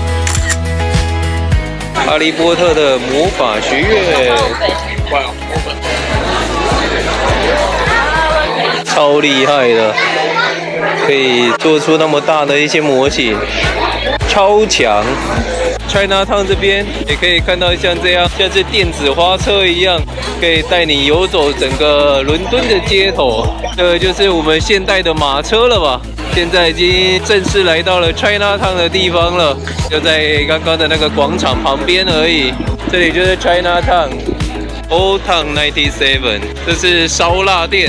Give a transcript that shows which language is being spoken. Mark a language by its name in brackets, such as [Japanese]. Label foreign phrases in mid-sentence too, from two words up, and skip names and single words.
[Chinese] 哈利波特的魔法學院，超厲害的。可以做出那麼大的一些模型，超強。Chinatown 這邊也可以看到像這樣，像是電子花車一樣，可以帶你遊走整個倫敦的街頭。這個就是我們現代的馬車了吧？現在已經正式來到了 Chinatown 的地方了，就在剛剛的那個廣場旁邊而已。這裡就是 Chinatown Old Town 97，這是燒臘店。